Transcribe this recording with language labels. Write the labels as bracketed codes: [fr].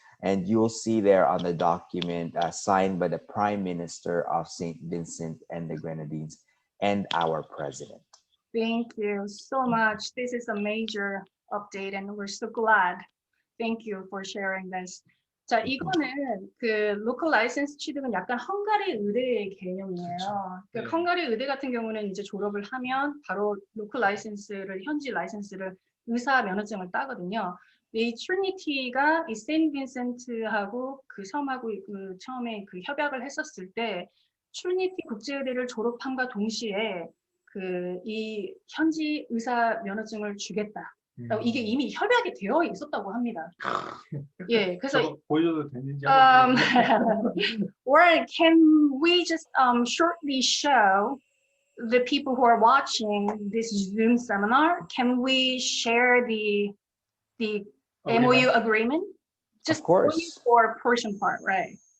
[en] And you'll see there on the document signed by the Prime Minister of St. Vincent and the Grenadines and our president. Thank you so much. This is a major update and we're so glad. Thank you for sharing this. [ko] 자, 이거는 그 로컬 라이센스 취득은 약간 헝가리 의대의 개념이에요. 그 헝가리 의대 같은 경우는 이제 졸업을 하면 바로 로컬 라이센스를 현지 라이센스를 의사 면허증을 따거든요. 이 트리니티가 이 세인트 빈센트하고 그 섬하고 그 처음에 그 협약을 했었을 때 트리니티 국제의대를 졸업함과 동시에 그 이 현지 의사 면허증을 주겠다. 이게 이미 협약이 되어 있었다고 합니다. 예, 그래서 저거 보여줘도 되는지 um, 한번 [en] or can we just shortly show the people who are watching this Zoom seminar? Can we share the MOU agreement? Just Of course. only for portion part, right?